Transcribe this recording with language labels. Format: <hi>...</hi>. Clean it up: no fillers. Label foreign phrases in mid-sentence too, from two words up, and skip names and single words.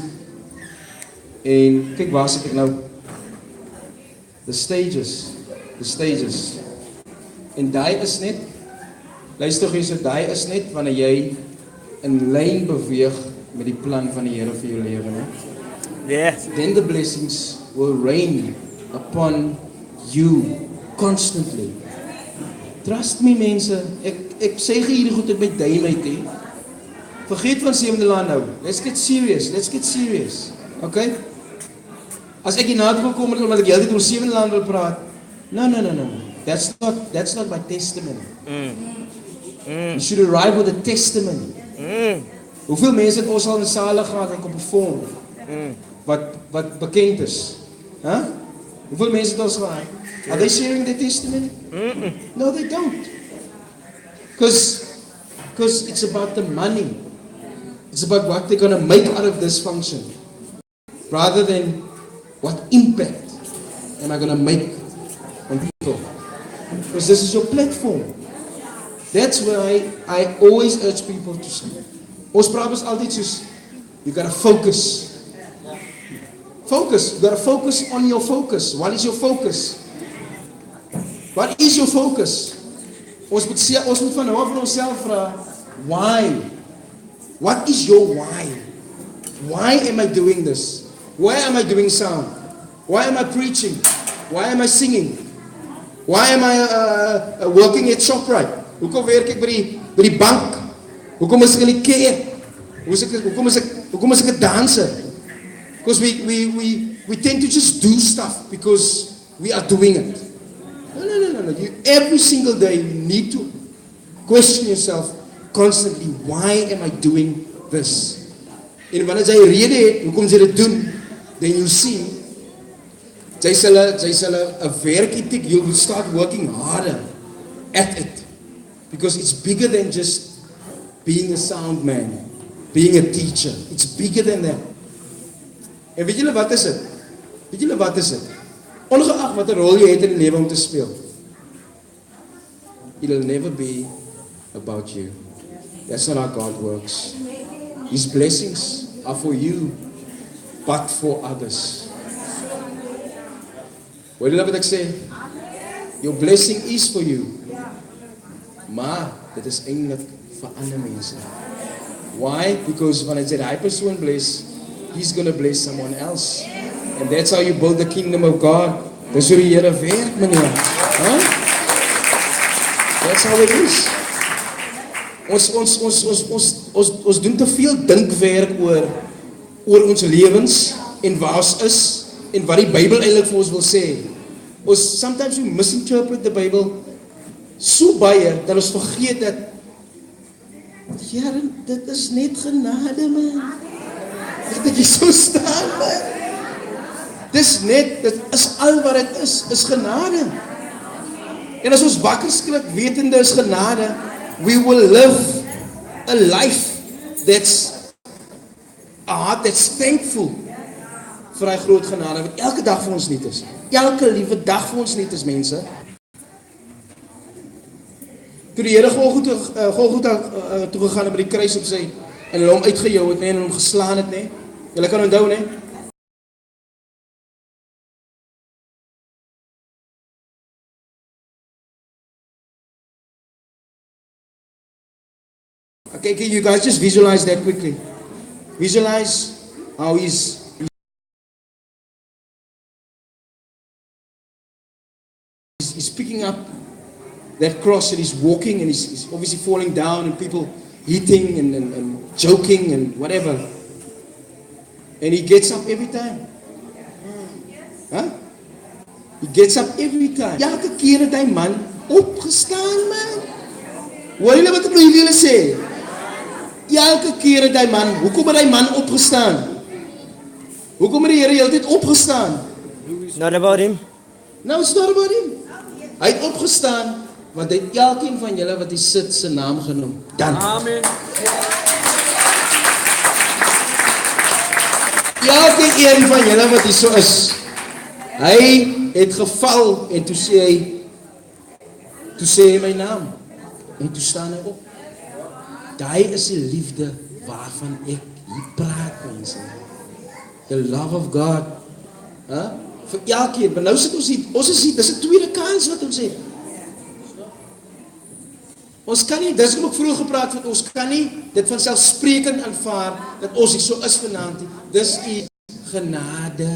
<af>En kyk waar sit ek nou?</af> <en>The stages.</en> <af>En daai is net, luister gee, so daai is net wanneer jy in lyn beweeg met die plan van die Here vir jou lewe, né?</af> <en>Yeah. Then the blessings will rain upon you constantly.</en> <af>Trust me mense, ek sê hierdie goed uit my duim uit, hè. Vergeet van 7de Laan nou.</af> <en>Let's get serious. Okay?</en> <af>As ek hiernaat wil kom omdat ek heeltyd oor 7de Laan wil praat.</af> <en>No. That's not my testimony. You should arrive with a testimony.</en> <af>Hoeveel mense het ons al in sale gehad en kom perform? Wat bekend is? Huh? Hoeveel mense het ons gehad?</af> <en>Are they sharing their testimony? No, they don't. Because it's about the money. It's about what they're going to make out of this function. Rather than what impact am I going to make on people. Because this is your platform. That's why I always urge people to say.</en> <af>Ons praat is altyd soos,</af> <en>you got to focus. You got to focus on your focus. What is your focus? What is your focus?</en> <af>Ons moet van nou af van onsself vra,</af> <en>why? What is your why? Why am I doing this? Why am I doing sound? Why am I preaching? Why am I singing? Why am I working at ShopRite?</en> <af>Hoekom werk ek by die bank? Hoekom is ek in die kerk? Hoekom is ek 'n danser?</af> <en>Because we tend to just do stuff because we are doing it. No. Every single day you need to question yourself constantly, why am I doing this?</en> <af>En wanneer jy rede het, hoekom jy dit doen,</af> <en>then you see,</en> <af>jy sal 'n werkethiek,</af> <en>you will start working harder at it. Because it's bigger than just being a sound man, being a teacher. It's bigger than that.</en> <af>En weet julle wat is dit? Ongeag wat 'n rol jy het in die lewe om te speel,</af> <en>it'll never be about you. That's not how God works. His blessings are for you, but for others.</en> <af>Hoor julle wat ek sê?</af> <en>Your blessing is for you.</en> <af>Maar dit is eintlik vir ander mense.</af> <en>Why? Because</en> <af>wanneer jy daai persoon bless,</af> <en>he's going to bless someone else. And that's how you build the kingdom of God.</en> <af>Dis hoe die Here werk, meneer.</af> <en>Huh? That's how it is.</en> <af>Ons doen te veel dinkwerk oor ons lewens en waar ons is en wat die Bybel eintlik vir ons wil sê.</af> <en>Sometimes we misinterpret the Bible</en> <af>so baie dat ons vergeet dat Here, dit is net genade, man. Dit jy so staan, man. Dit is al wat dit is genade. En as ons wakker skrik wetende is genade,</af> <en>we will live a life that's a heart that's thankful</en> <af>vir hy groot genade, wat elke dag vir ons nuut is. Elke liewe dag vir ons nuut is, mense. Toe die Here Golgotha toe gegaan het by die kruis op sy en hulle hom uitgejou het, nee, en hom geslaan het, nee. Julle kan onthou, nee.</af> <en>Okay, you guys just visualize that quickly. Visualize how he's picking up that cross and he's walking and he's obviously falling down and people hitting and joking and whatever. And he gets up every time. Huh? He gets up every time.</en> <af>Elke keer het hy man opgestaan, man. Hoor julle wat ek nou julle sê? Elke keer het hy man, hoekom het hy man opgestaan? Hoekom het die Here heeltyd opgestaan?</af> <en>Not about him. No, it's not about him.</en> <af>Hy het opgestaan, want hy het elkeen van julle wat hy sit, sy naam genoem. Dan. Amen. Elkeen van julle wat hy so is, hy het geval en toe sê hy my naam. En toe staan hy op. Daai is die liefde waarvan ek hier praat, mense.</af> <en>The love of God. Huh?</en> <af>Vir elkeen, maar nou sit ons hier, dis 'n tweede kans wat ons het. Ons kan nie, dis ook vroeër gepraat het, ons kan nie dit vanselfsprekend aanvaar dat ons hier so is vanaand nie. Dis u genade.</af>